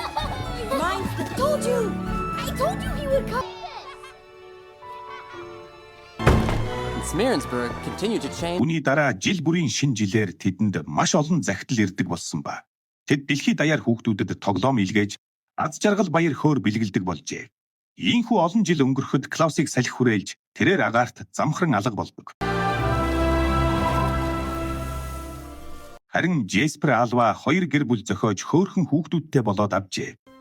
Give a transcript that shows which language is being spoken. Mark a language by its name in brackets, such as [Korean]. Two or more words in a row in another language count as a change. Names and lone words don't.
[English] I told you he would come. and Smearensburg continue to change. [Mongolian] Үүний дараа жил бүрийн шинэ жилээр тэдэнд маш олон захидал ирдэг болсон ба. Тэд дэлхийд даяар хүүхдүүдэд тоглоом илгээж аз жаргал баяр хөөр бэлгэлдэг болжээ. Ийхүү олон жил өнгөрөхөд Клаусыг салхи хүрээлж тэрээр агаарт замхран алга болдог. Харин Джеспер Алва 2 гэр бүл зохиож хөөрхөн хүүхдүүдтэй болоод авжээ.